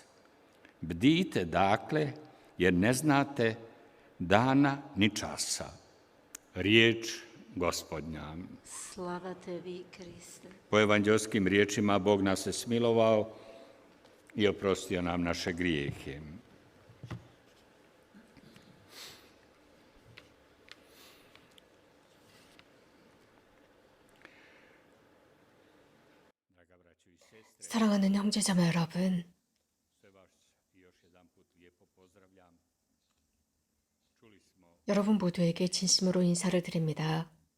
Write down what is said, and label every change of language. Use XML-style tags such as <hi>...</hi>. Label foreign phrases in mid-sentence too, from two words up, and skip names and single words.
<hr>Bdijte dakle, jer ne znate dana ni časa. Riječ Gospodnja. Slava tebi, Kriste. Po evanđelskim riječima Bog nas je smilovao i oprostio nam naše grijehe.</hr> <ko>사랑하는 형제자매 여러분, 여러분 모두에게 진심으로 인사를 드립니다.</ko>